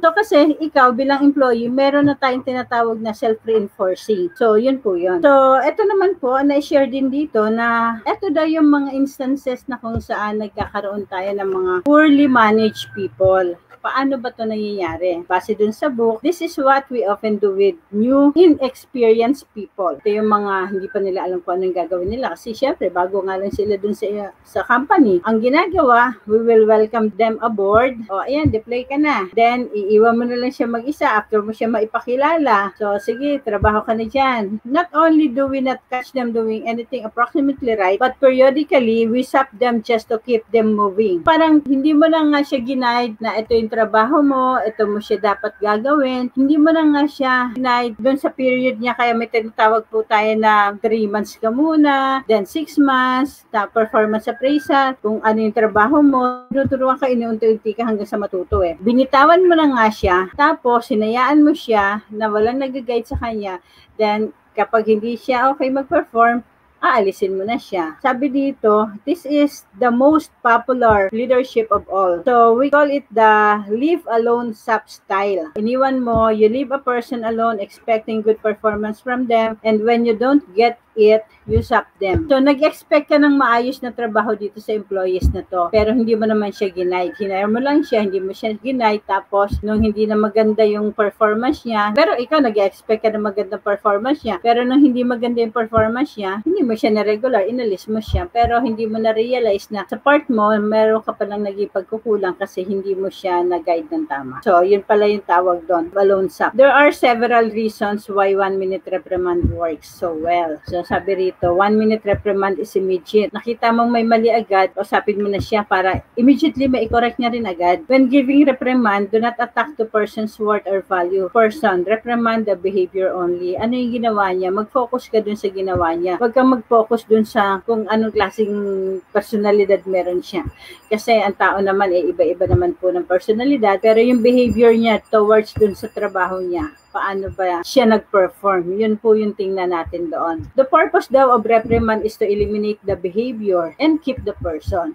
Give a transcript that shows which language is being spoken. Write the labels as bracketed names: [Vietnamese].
[Filipino] So kasi ikaw bilang employee, meron na tayong tinatawag na self-reinforcing. So yun po yun. So eto naman po, na-share din dito na eto daw yung mga instances na kung saan nagkakaroon tayo ng mga poorly managed people. Paano ba ito nangyayari? Base dun sa [English] book, this is what we often do with new, inexperienced people. [Filipino] Ito yung mga hindi pa nila alam kung anong gagawin nila. Kasi syempre, bago nga lang sila dun sa company. Ang ginagawa, [English] we will welcome them aboard. [Filipino] O, ayan, deploy ka na. Then, iiwan mo na lang siya mag-isa after mo siya maipakilala. So, sige, trabaho ka na dyan. [English] Not only do we not catch them doing anything approximately right, but periodically, we stop them just to keep them moving. [Filipino] Parang, hindi mo na nga siya ginaid na ito yung trabaho mo, ito mo siya dapat gagawin. Hindi mo na nga siya ginaid doon sa period niya, kaya may tinatawag po tayo na 3 months ka muna, then 6 months, na performance appraisal, kung ano yung trabaho mo, tuturuan ka, inuunti-unti ka hanggang sa matuto eh. Binitawan mo na nga siya, tapos hinayaan mo siya na walang nag-guide sa kanya, then kapag hindi siya okay mag-perform, aalisin mo na siya. Sabi dito, [English] this is the most popular leadership of all. So, we call it the leave alone SAP style. [Filipino] Iniwan mo, [English] you leave a person alone expecting good performance from them, and when you don't get it, you SAP them. [Filipino] So, nag-expect ka ng maayos na trabaho dito sa employees na to, pero hindi mo naman siya ginaid. Hinire mo lang siya, hindi mo siya ginaid, tapos nung hindi na maganda yung performance niya, pero ikaw nag-expect ka na magandang performance niya, pero nung hindi maganda yung performance niya, hindi mo siya na regular, inalis mo siya, pero hindi mo na-realize na sa part mo, meron ka palang naging pagkukulang kasi hindi mo siya na-guide ng tama. So, yun pala yung tawag doon, alone SAP. [English] There are several reasons why 1-minute reprimand works so well. [Filipino] So, sabi rito, [English] 1-minute reprimand is immediate. [Filipino] Nakita mong may mali agad, usapin mo na siya para immediately mai-correct niya rin agad. [English] When giving reprimand, do not attack the person's worth or value. Person, reprimand the behavior only. [Filipino] Ano yung ginawa niya? Mag-focus ka dun sa ginawa niya. Huwag kang mag-focus dun sa kung anong klaseng personalidad meron siya. Kasi ang tao naman iba-iba naman po ng personalidad, pero yung behavior niya towards dun sa trabaho niya, paano ba siya nag-perform? Yun po yung tingnan natin doon. [English] The purpose daw of reprimand is to eliminate the behavior and keep the person.